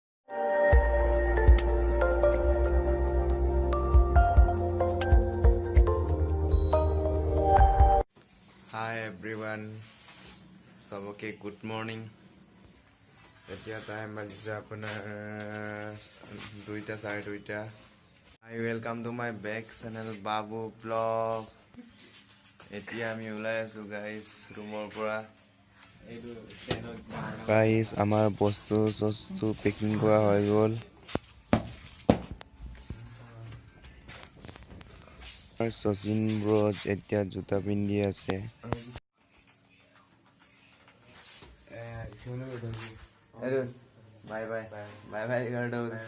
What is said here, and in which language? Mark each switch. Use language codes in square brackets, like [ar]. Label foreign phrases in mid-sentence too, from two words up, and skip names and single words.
[en] Hi everyone, सबके good morning. [as] এতিয়া টাইম বাজিছে আপোনাৰ 2টা 2:30। [en] I welcome to my back channel Babu Blog. [as] এতিয়া আমি ওলাই আছো গাইস ৰুমৰ পৰা। গাইস আমাৰ বস্তু পেকিং কৰা হৈ গ'ল। শচীন ব্ৰজ এতিয়া জোতা পিন্ধি আছে। [en] bye bye bye bye [hi] कर दो।